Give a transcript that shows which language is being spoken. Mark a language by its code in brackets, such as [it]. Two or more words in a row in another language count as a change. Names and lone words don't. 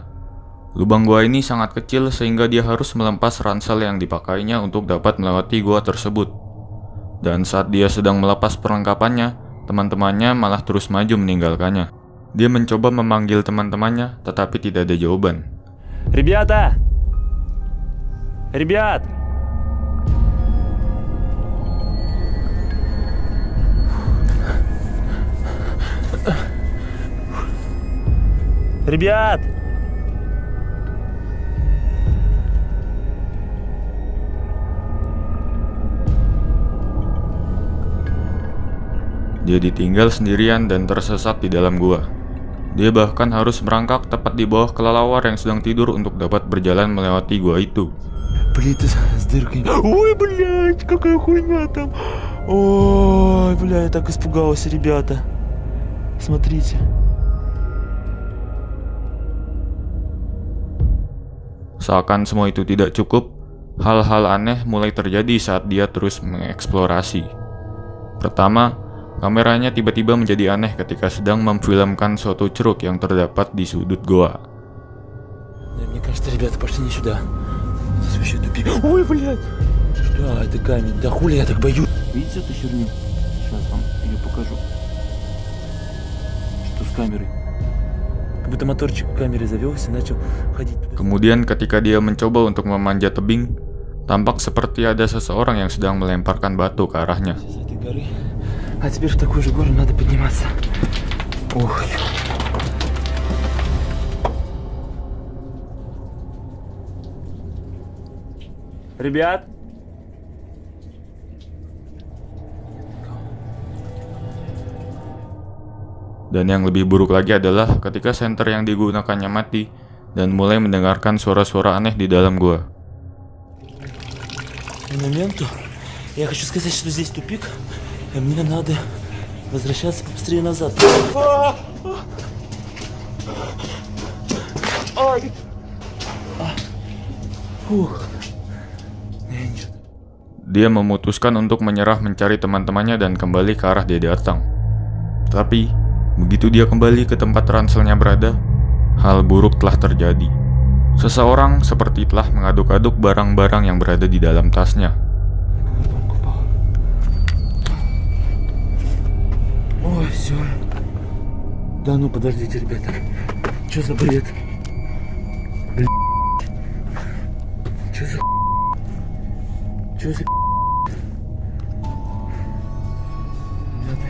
[id] Lubang gua ini sangat kecil sehingga dia harus melempas ransel yang dipakainya untuk dapat melewati gua tersebut. Dan saat dia sedang melepas perlengkapannya, teman-temannya malah terus maju meninggalkannya. Dia mencoba memanggil teman-temannya, tetapi tidak ada jawaban. [ru] Ребята! Ребят! Ребят! [id] Dia ditinggal sendirian dan tersesat di dalam gua. Dia bahkan harus merangkak tepat di bawah kelelawar yang sedang tidur untuk dapat berjalan melewati gua itu. [ru] Плиты с дыркой. Ой, блядь, какая хуйня там. Ой, бля, я так испугался, ребята. Смотрите. [id] Seakan semua itu tidak cukup, hal-hal aneh mulai terjadi saat dia terus mengeksplorasi. Pertama, kameranya tiba-tiba menjadi aneh ketika sedang memfilmkan suatu ceruk yang terdapat di sudut goa. [ru] Мне кажется, ребята пошли не сюда. Здесь вообще тупик. Ой, блядь. Да, это камень. Да хули я так боюсь. Видите эту херню? Сейчас вам ее покажу. Что с камерой? Как будто моторчик камеры завелся и начал ходить. [id] Kemudian ketika dia mencoba untuk memanjat tebing, tampak seperti ada seseorang yang sedang melemparkan batu ke arahnya. [ru] С этой горы. А теперь в такую же гору надо подниматься. Ох. Ребят! [id] Dan yang lebih buruk lagi adalah ketika senter yang digunakannya mati dan mulai mendengarkan suara-suara aneh di dalam gua. [ru] Моменту. Я хочу сказать, что здесь тупик. И мне надо возвращаться побыстрее назад. [id] Dia memutuskan untuk menyerah mencari teman-temannya dan kembali ke arah dia datang. Tapi, begitu dia kembali ke tempat ranselnya berada, hal buruk telah terjadi. Seseorang seperti telah mengaduk-aduk barang-barang yang berada di dalam tasnya. [ru] Ой, все. Да ну подождите, ребята. Что за бред? Блядь. Что за... Что за... Ребята.